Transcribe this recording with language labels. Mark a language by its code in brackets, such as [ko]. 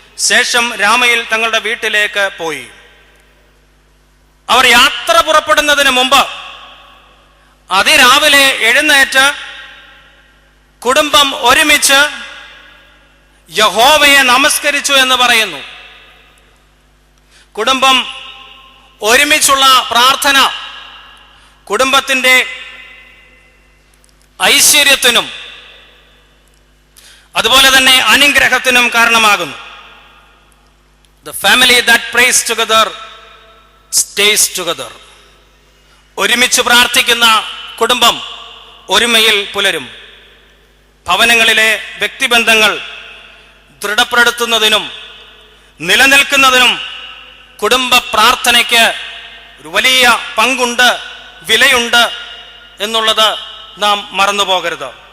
[ml] ശേഷം രാമയിൽ തങ്ങളുടെ വീട്ടിലേക്ക് പോയി. അവർ യാത്ര പുറപ്പെടുന്നതിന് മുമ്പ് അതിരാവിലെ എഴുന്നേറ്റ് കുടുംബം ഒരുമിച്ച് യഹോവയെ നമസ്കരിച്ചു എന്ന് പറയുന്നു. കുടുംബം ഒരുമിച്ചുള്ള പ്രാർത്ഥന കുടുംബത്തിന്റെ ഐശ്വര്യത്തിനും അതുപോലെ തന്നെ അനുഗ്രഹത്തിനും കാരണമാകുന്നു. [en] The family that prays together stays together. [ml] ഒരുമിച്ച് പ്രാർത്ഥിക്കുന്ന കുടുംബം ഒരുമയിൽ പുലരും. ഭവനങ്ങളിലെ വ്യക്തിബന്ധങ്ങൾ ദൃഢപ്പെടുത്തുന്നതിനും നിലനിൽക്കുന്നതിനും കുടുംബ പ്രാർത്ഥനയ്ക്ക് ഒരു വലിയ പങ്കുണ്ട്, വിലയുണ്ട് എന്നുള്ളത് നാം മറന്നു പോകരുത്.